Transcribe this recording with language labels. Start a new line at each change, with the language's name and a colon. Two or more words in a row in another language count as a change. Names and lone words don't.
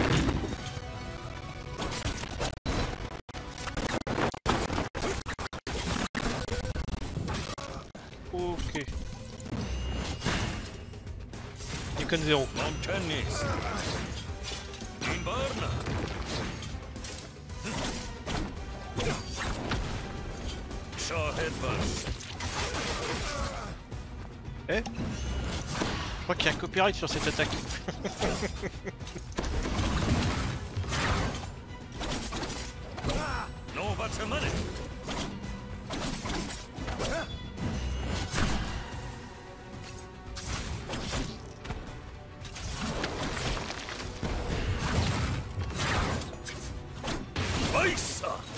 Persian: Ok. Icon 0. ممکن نیست. این بار نه. شاهد باش.
French: Eh Je crois qu'il y a un copyright sur cette attaque.
Persian: نوبت منه. وایسا.